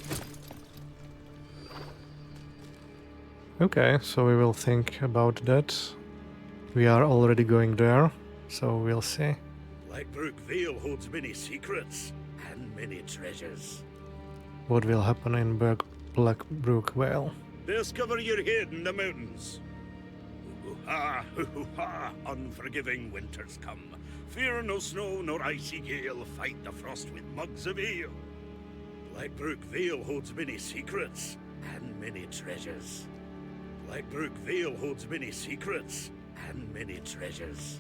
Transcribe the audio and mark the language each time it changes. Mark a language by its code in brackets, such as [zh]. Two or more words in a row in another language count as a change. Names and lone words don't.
[en] Okay, so we will think about that. We are already going there, so we'll see. Brook Vale holds many secrets and many treasures. What will happen in Brook Vale? Discover your head in the mountains. Hoo-ha, hoo-ha, unforgiving winters come. Fear no snow nor icy gale, fight the frost with mugs of ale. Brook Vale holds many secrets and many treasures. Brook Vale holds many secrets and many treasures.